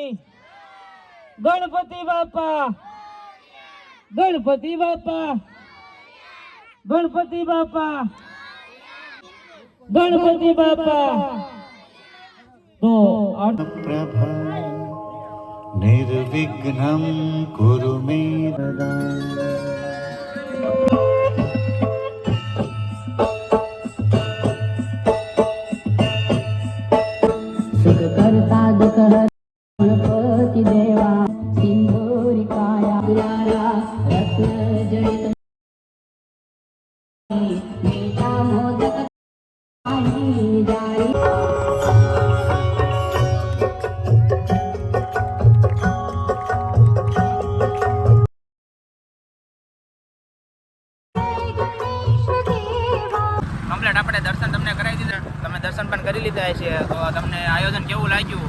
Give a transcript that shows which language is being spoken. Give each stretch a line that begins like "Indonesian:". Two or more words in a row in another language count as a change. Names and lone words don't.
Gujarati: ગણપતિ બાપા, ગણપતિ બાપા, ગણપતિ બાપા, ગણપતિ બાપા. તો
Sanskrit: प्रभा निर्विघ्नम कुरु मे सदा.
Marathi: सुख करता दुख गणपति देवा सिंदूरी काया दुलारा रत्न जड़ित मीठा मोदक आई जाई।
Gujarati: કમ્પ્લીટ આપણે દર્શન તમને કરાવી દીધા. તમે દર્શન પણ કરી લીધા છે. તો તમને આયોજન કેવું લાગ્યું?